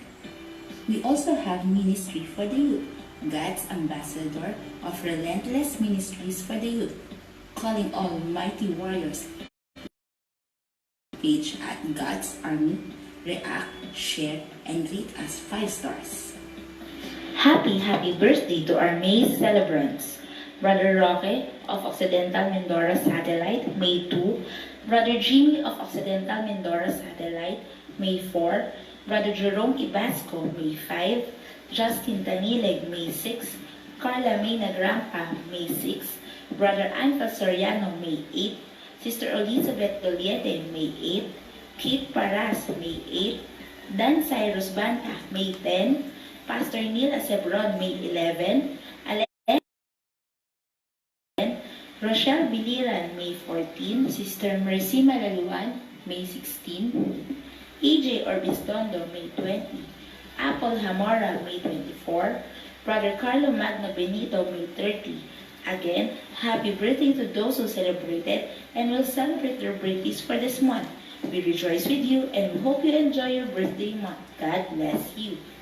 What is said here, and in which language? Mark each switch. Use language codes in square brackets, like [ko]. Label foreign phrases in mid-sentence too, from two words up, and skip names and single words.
[en] We also have ministry for the youth, God's Ambassador of Relentless Ministries for the Youth, calling all mighty warriors page at God's Army. React, share, and rate us 5 stars. Happy birthday to our May celebrants. Brother Roque of Occidental Mindoro Satellite, May 2. Brother Jimmy of Occidental Mindoro Satellite, May 4. Brother Jerome Ibasco, May 5. Justin Tanileg, May 6. Carla May Nagrampa, May 6. Brother Anfa Soriano, May 8. Sister Elizabeth Doliete, May 8. Kate Paras, May 8. Dan Cyrus Banta, May 10. Pastor Neil Acebron, May 11. Rochelle Biliran, May 14. Sister Mercy Malaluan, May 16. EJ Orbistondo, May 20. Apple Hamora, May 24. Brother Carlo Magno Benito, May 30. Again, happy birthday to those who celebrated and will celebrate their birthdays for this month. We rejoice with you and we hope you enjoy your birthday month. God bless you.